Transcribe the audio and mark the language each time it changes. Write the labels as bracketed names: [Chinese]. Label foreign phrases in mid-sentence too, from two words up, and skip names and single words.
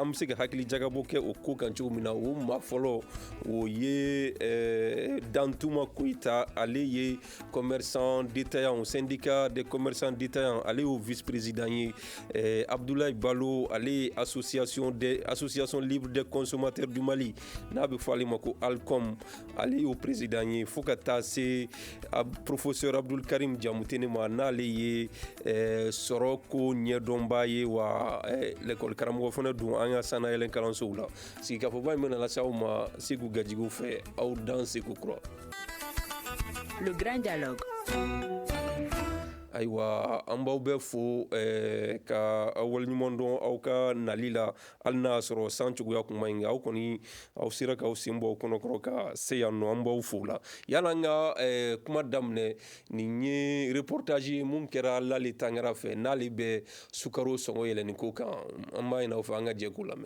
[Bambara] bɛ se ka hakili jagabɔ kɛ o ko kan cogo min na o maa fɔlɔ o ye Dantuma Koyita ale ye [French] commerçant détaillant syndicat des commerçants détaillants [Bambara] ale y'o vice-président ye Abdoulaye Balo ale ye [French] association libre des consommateurs du Mali [Bambara] n'a bɛ fɔ ale ma ko Alcom ale y'o président ye fo ka taa se professeur Abdul Karim Jamutene ma n'ale ye sɔrɔ ko ɲɛdɔnba ye wa l'école karamɔgɔ fana don an ka sanayɛlɛn kalansow la sigi k'a fɔ ba in bɛna lase aw ma Segu Gajigo fɛ aw dan Segu kura. [French] Le grand dialogue. [Bambara] Ayiwa an b'aw bɛɛ fo ka aw waleɲuman dɔn aw ka nali la hali n'a sɔrɔ san cogoya kun ma ɲi aw kɔni aw sera k'aw sen bɔ kɔnɔkɔrɔ ka se yan nɔ an b'aw fo la y'an ka kuma daminɛ nin ye reportage ye mun kɛra Lale Tangara fɛ n'ale bɛ sukaro sɔngɔ yɛlɛnni ko kan an b'a ɲini aw fɛ an ka jɛ k'o lamɛn.